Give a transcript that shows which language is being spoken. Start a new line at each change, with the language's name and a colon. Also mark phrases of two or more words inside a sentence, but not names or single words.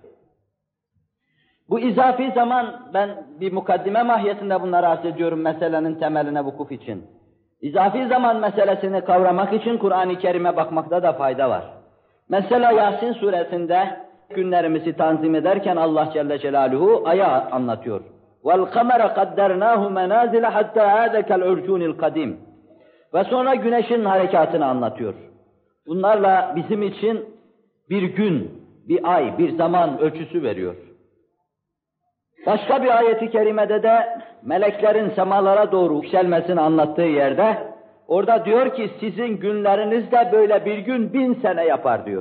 Turkish: Bu izafi zaman, ben bir mukaddime mahiyetinde bunları arz ediyorum meselenin temeline vukuf için. İzafi zaman meselesini kavramak için Kur'an-ı Kerim'e bakmakta da fayda var. Mesela Yasin suresinde günlerimizi tanzim ederken Allah Celle Celaluhu aya anlatıyor.
Arabic: وَالْقَمَرَ قَدَّرْنَاهُ مَنَازِلَ حَتَّى عَادَ كَالْعُرْجُونِ الْقَدِيمِ
Turkish: Ve sonra güneşin harekatını anlatıyor. Bunlarla bizim için bir gün, bir ay, bir zaman ölçüsü veriyor. Başka bir ayeti kerimede de meleklerin semalara doğru yükselmesini anlattığı yerde, orada diyor ki sizin günleriniz de böyle bir gün 1000 sene yapar diyor.